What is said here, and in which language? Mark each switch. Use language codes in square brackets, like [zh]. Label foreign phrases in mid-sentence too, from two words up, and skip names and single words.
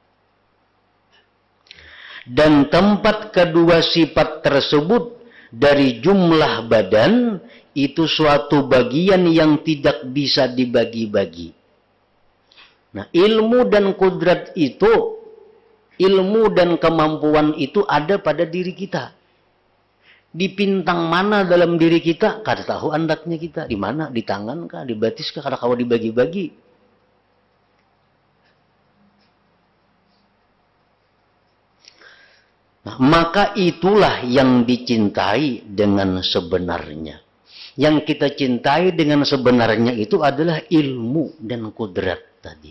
[id] Dan tempat kedua sifat tersebut dari jumlah badan itu suatu bagian yang tidak bisa dibagi-bagi. Nah, ilmu dan kudrat itu, ilmu dan kemampuan itu ada pada diri kita. [bjn] Di pintang mana dalam diri kita, kada tahu andaknya kita. Di mana? Di tangan kah? Di batis kah? Kada kawa dibagi-bagi. [id] Nah, maka itulah yang dicintai dengan sebenarnya. Yang kita cintai dengan sebenarnya itu adalah ilmu dan kudrat tadi.